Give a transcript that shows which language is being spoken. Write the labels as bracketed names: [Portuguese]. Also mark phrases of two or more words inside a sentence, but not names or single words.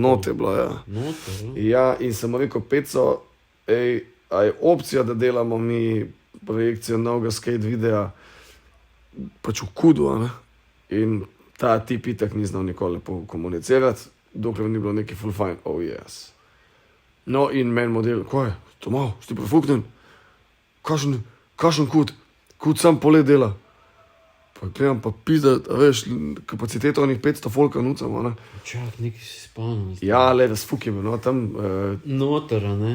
[Slovenian] Noter je bilo, ja. Noter, no? Ja, in sem rekel, Peco, a je opcija, da delamo mi projekcijo novega skate videa, pač v Kudu, ne? In ta tip itak ni znal nikoli komunicirati, dokler ni bilo neki [English] full fine, oh yes. [Slovenian] No, in meni model, ko je, to malo, si prefuknen, kašen kud sam polet dela. Pa gledam, pa pizda, veš, kapaciteto onih 500 folka nucamo, ne. Čak, nekaj si spomnim. Ja, le, razfuk je bil, no, tam... Noter, ne?